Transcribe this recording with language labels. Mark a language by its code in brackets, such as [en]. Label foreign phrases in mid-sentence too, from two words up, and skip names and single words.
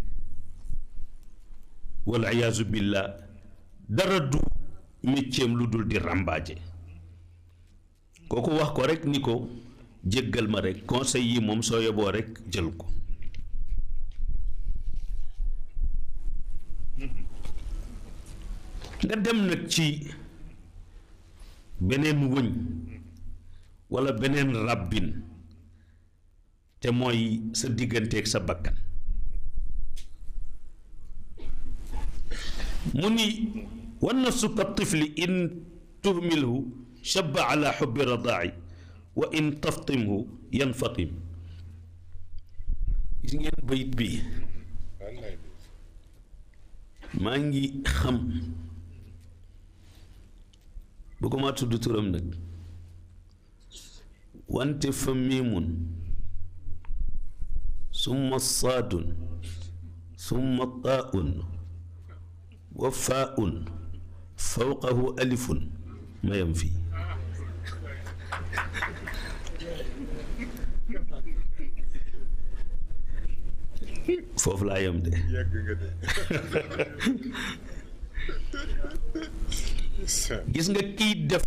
[ar] والعياذ بالله [wo] dara du mécceem lu dul di ràmbaaje kooku wax ko rek ni ko jéggal ma rek conseil yi moom soo yeboo rek jël ko nga dem nag ci beneen wëñ walla beneen ràbbin te mooy sa digganteeg sa bakkan [ar] mu ni والنفس كالطفل إن تهمله شب على حب الرضاع وإن تفطمه ينفطم [wo] gis ngeen bayit bi maa ngi xam bëgguma tudd turam nag [ar] wante فميم ثم صاد ثم طاء وفاء فوقه ألف [wo] mayam fii foofu laa yem de gis nga kiy def